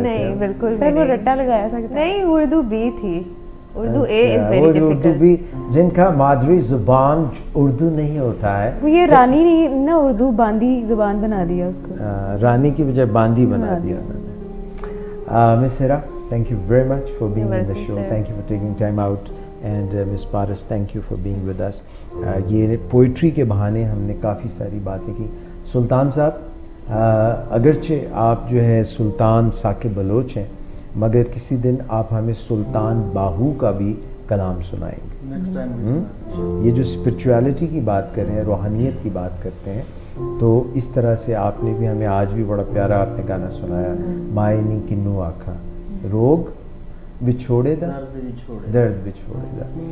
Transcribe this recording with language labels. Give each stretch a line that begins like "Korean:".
Urdu: نہیں بالکل سر وہ رٹا لگایا تھا. نہیں, اردو بی تھی. اردو
English: A is
Urdu: وہ
English: very
Urdu: اردو
English: Difficult.
Urdu: بھی جن کا مادری زبان اردو نہیں ہوتا ہے, وہ یہ رانی نہیں نا, اردو باندی زبان بنا دیا اس کو, رانی کی بجائے باندی بنا دیا انہوں نے. مس ہیرا,
English: thank you very much for being in the show. Thank you for taking time out. And Miss Paras, thank you for being with us.
Urdu: یہ پوئٹری کے بہانے ہم نے کافی ساری باتیں کی. سلطان صاحب, اگرچہ آپ جو ہے سلطان ساکب بلوچ ہیں, مگر کسی دن آپ ہمیں سلطان باہو کا بھی کلام سنائیں گے. یہ جو اسپرچویلٹی کی بات کر رہے ہیں, روحانیت کی بات کرتے ہیں, تو اس طرح سے آپ نے بھی ہمیں آج بھی بڑا پیارا آپ نے گانا سنایا,
Punjabi: مائنی کنو آکھا روگ بچھوڑے دا درد بچھوڑے دا.